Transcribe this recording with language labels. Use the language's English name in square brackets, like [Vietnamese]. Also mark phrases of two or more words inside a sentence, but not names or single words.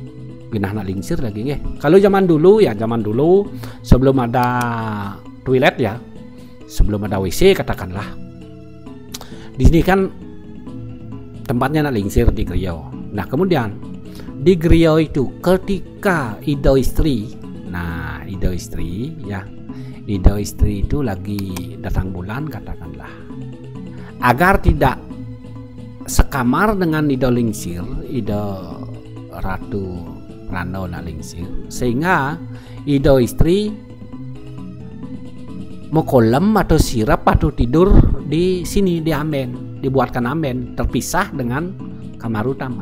[Indonesian] Pindah nak lingsir lagi nggih. Kalau zaman dulu sebelum ada toilet ya, sebelum ada WC katakanlah. Di sini kan tempatnya nak lingsir di Griya. Nah, kemudian di Griya itu ketika Ida istri, nah Ida istri ya, Ida istri itu lagi datang bulan katakanlah, agar tidak sekamar dengan Ida lingsir, Ida Ratu Prano nak lingsir, sehingga Ida istri mau kolam atau sirap atau tidur di sini di amben, dibuatkan amben terpisah dengan kamar utama.